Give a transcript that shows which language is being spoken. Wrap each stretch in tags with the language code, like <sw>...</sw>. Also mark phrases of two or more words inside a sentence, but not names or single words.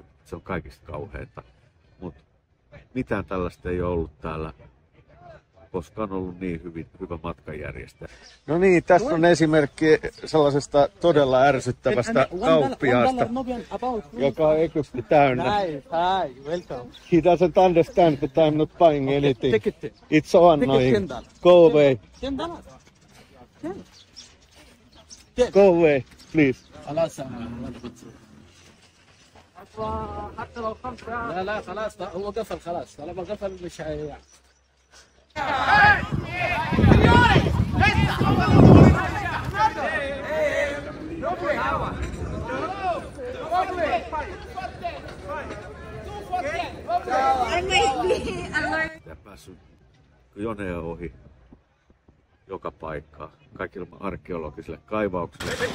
<fi>Se on kaikista kauheita. Mutta mitään tällaista ei ole ollut täällä, koska on ollut niin hyvä matkanjärjestäjä. No niin, tässä on esimerkki sellaisesta todella ärsyttävästä kauppiaasta, joka on Egypti täynnä.</fi> <en>Hi, welcome. He doesn't understand that I'm not buying anything. It's so annoying. Go away. Go away, please.</en> <ar>خلاص حتى لو 5 لا خلاص هو قفل خلاص طالما قفل مش هي</ar> <fi>Ja päässyt joneen ohi joka paikkaan, kaikille arkeologisille kaivauksille.</fi>